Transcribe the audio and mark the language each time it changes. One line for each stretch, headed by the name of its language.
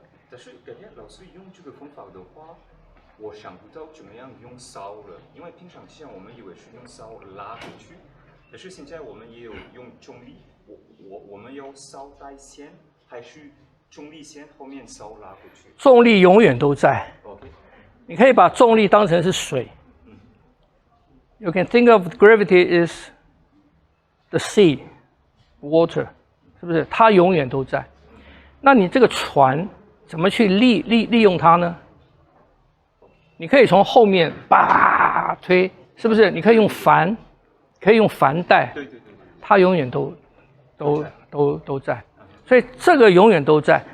Chinese: 但是感觉老师用这个方法的话，我想不到怎么样用梢了，因为平常像我们以为是用梢拉回去，但是现在我们也有用重力，我们要梢带线，还是重力线后面梢拉回去？重力永远都在。
English: OK，
Chinese: 你可以把重力当成是水，
English: You can think of gravity is the sea, water，
Chinese: 是不是？它永远都在。那你这个船怎么去利用它呢？你可以从后面叭推，是不是？你可以用帆，可以用帆带，对，它永远都在。所以这个永远都在。